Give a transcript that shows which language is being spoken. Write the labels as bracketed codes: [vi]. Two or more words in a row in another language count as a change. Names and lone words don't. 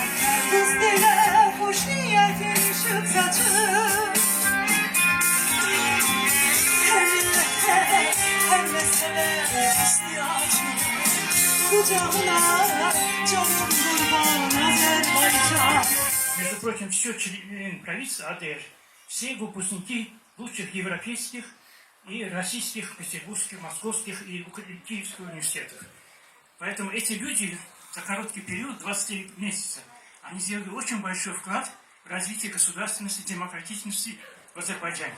[az] Qız dilə xoş niyyətin işıq saçır. Hər millətə, hər məsələ istiyacı. Kucağına canım qurban Azərbaycan. [ru] Между прочим, все члены правительства АДР, все выпускники лучших европейских и российских, петербургских, московских и киевских университетов. Поэтому эти люди за короткий период, 23 месяца, они сделали очень большой вклад в развитие государственности, демократичности в Азербайджане.